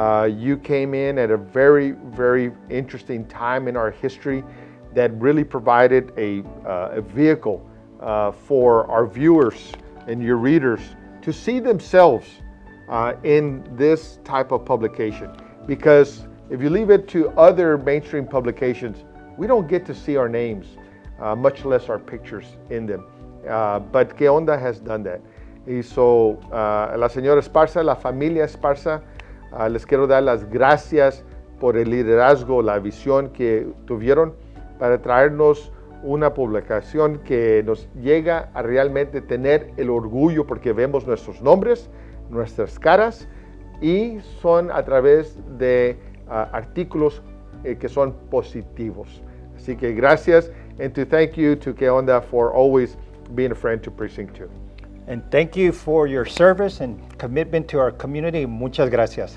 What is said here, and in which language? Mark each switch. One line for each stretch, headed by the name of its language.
English: You came in at a very, very interesting time in our history that really provided a vehicle for our viewers and your readers to see themselves in this type of publication. Because if you leave it to other mainstream publications, we don't get to see our names, much less our pictures in them. But Que Onda has done that.
Spanish: Y so, la señora Esparza, la familia Esparza, les quiero dar las gracias por el liderazgo, la visión que tuvieron para traernos una publicación que nos llega a realmente tener el orgullo porque vemos nuestros nombres, nuestras caras y son a través de artículos que son positivos.
English: Así que gracias, and to thank you to Que Onda for always being a friend to Precinct 2. And thank you for your service and commitment to our community. Muchas gracias.